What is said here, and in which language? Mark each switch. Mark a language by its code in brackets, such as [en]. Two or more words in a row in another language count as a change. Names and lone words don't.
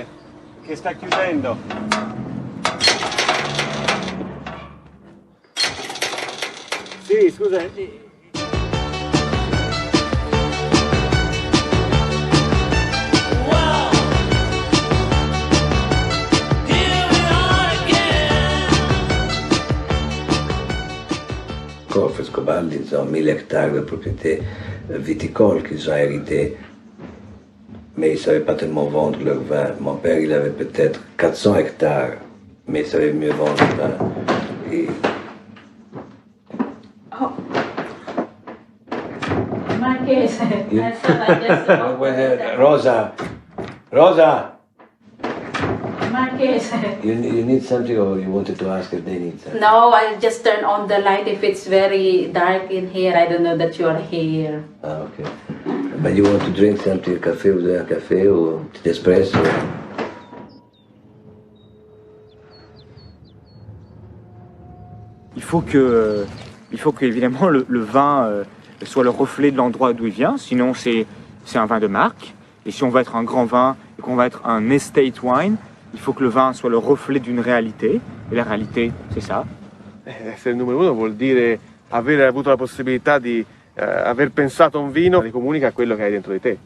[it] Che sta chiudendo. Sì, scusa. [fr] Frescobaldi, ils ont 1000 hectares de propriétés viticoles qu'ils ont hérité, mais ils ne savaient pas tellement vendre leur vin. Mon père, il avait peut-être 400 hectares, mais il savait mieux vendre le vin. Et... [it] Oh. Marchese, Rosa! Marchese. [en] You need something, or you wanted to ask if they need something? No, I just turn on the light if it's very dark in here. I don't know that you're here. Ah, okay. But you want to drink something, [fr] caffè, vous avez un café ou un petit espresso? Il faut que évidemment le vin soit le reflet de l'endroit d'où il vient, sinon c'est un vin de marque. Et si on va être un grand vin et qu'on va être un [en] estate wine, [fr] il faut que le vin soit le reflet d'une réalité, e la réalité c'est ça. [it] Essere il numero 1 vuol dire aver avuto la possibilità di aver pensato a un vino che comunica quello che hai dentro di te.